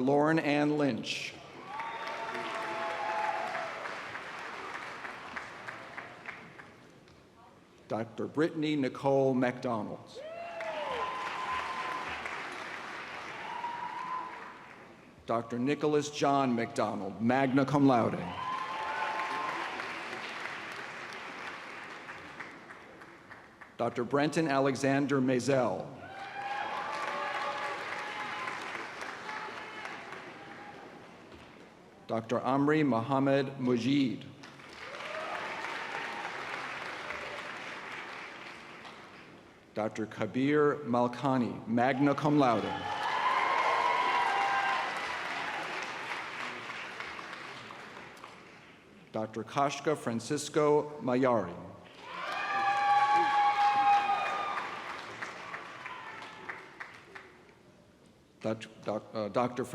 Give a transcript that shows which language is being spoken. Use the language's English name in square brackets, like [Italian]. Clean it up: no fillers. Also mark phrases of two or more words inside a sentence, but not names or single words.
[English] Lauren Ann Lynch. Dr. Brittany Nicole McDonald. Dr. Nicholas John McDonald, [Latin] magna cum laude. [English] Dr. Brenton Alexander Mazel. Dr. Amri Mohammed Mujid. Dr. Kabir Malkani, [Latin] magna cum laude. [English] Dr. Kashka Francisco Mayari. Dr.